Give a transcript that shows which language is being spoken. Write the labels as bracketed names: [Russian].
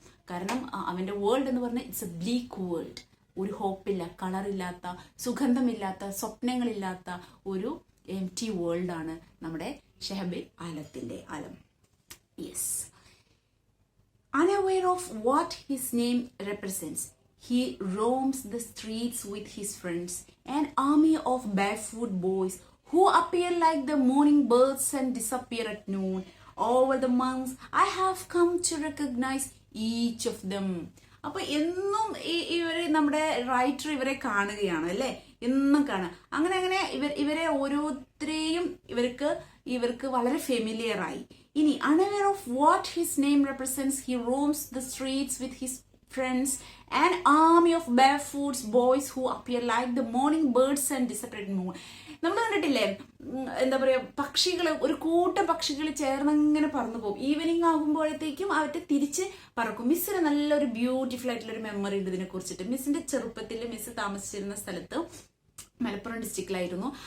[Malayalam] കാരണം അവന്റെ വേൾഡ് എന്ന് പറഞ്ഞാൽ [English] It's a bleak world. [Malayalam] ഒരു ഹോപ്പില്ല, കളറില്ലാത്ത, സുഗന്ധമില്ലാത്ത, സ്വപ്നങ്ങളില്ലാത്ത ഒരു എംപ്റ്റി വേൾഡാണ് നമ്മുടെ ഷെഹബ് ആലത്തിന്റെ ആലം. [English] Yes. Unaware of what his name represents, he roams the streets with his friends, an army of barefoot boys who appear like the morning birds and disappear at noon. Over the months, I have come to recognize each of them. [Malayalam] അപ്പൊ എന്നും ഇവരെ നമ്മുടെ writer ഇവരെ കാണുകയാണ് അല്ലെ, എന്നും കാണാം. അങ്ങനെ ഇവരെ ഓരോരുത്തരെയും ഇവർക്ക് വളരെ ഫെമിലിയർ ആയി. ഇനി [English] unaware of what his name represents, he roams the streets with his friends, an army of barefoot boys who appear like the morning birds and disappear at noon. [Malayalam] നമ്മൾ കണ്ടിട്ടില്ലേ, എന്താ പറയുക, പക്ഷികൾ, ഒരു കൂട്ടം പക്ഷികൾ ചേർന്നങ്ങനെ പറന്നു പോകും. ഈവനിങ് ആകുമ്പോഴത്തേക്കും അവർക്ക് തിരിച്ച് പറക്കും. മിസ്സിന് നല്ലൊരു ബ്യൂട്ടിഫുൾ ആയിട്ടുള്ള ഒരു മെമ്മറി ഉണ്ട് ഇതിനെ കുറിച്ചിട്ട്. മിസ്സിന്റെ ചെറുപ്പത്തിൽ മിസ് താമസിച്ചിരുന്ന സ്ഥലത്ത് മലപ്പുറം ഡിസ്ട്രിക്റ്റിലായിരുന്നു.